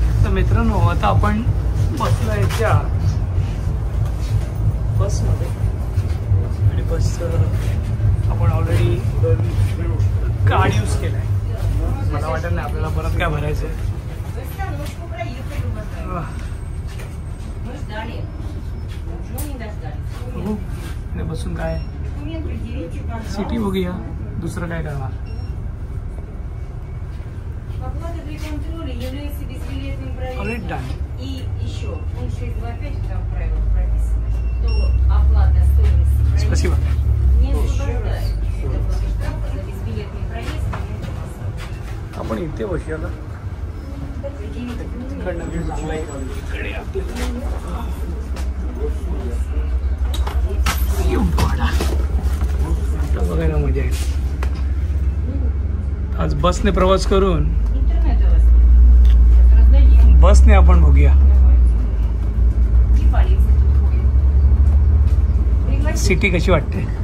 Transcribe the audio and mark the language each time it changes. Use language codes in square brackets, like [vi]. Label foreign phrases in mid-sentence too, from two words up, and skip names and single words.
[mr] मित्रांनो, आता आपण बसलो याच्या बसमध्ये आणि बसचं आपण [en] already card use [mr] केलं आहे. मला वाटत नाही आपल्याला परत काय भरायचं आहे. बघू आणि बसून काय सिटी बघूया, दुसरं काय करणार. [en] Already done. [ru] И еще пункт 6.2.5 там правило прописано, что оплата стоимости Спасибо. не освобождает от оплаты штрафа за безбилетный проезд на метро. [mr] आपण इथे बसूया का? तिकडनं व्ह्यू चांगला आहे. इकडे आपल्याला बघायला मजा येईल. आज बसने प्रवास करून बसने आपण बघूया सिटी कशी वाटते.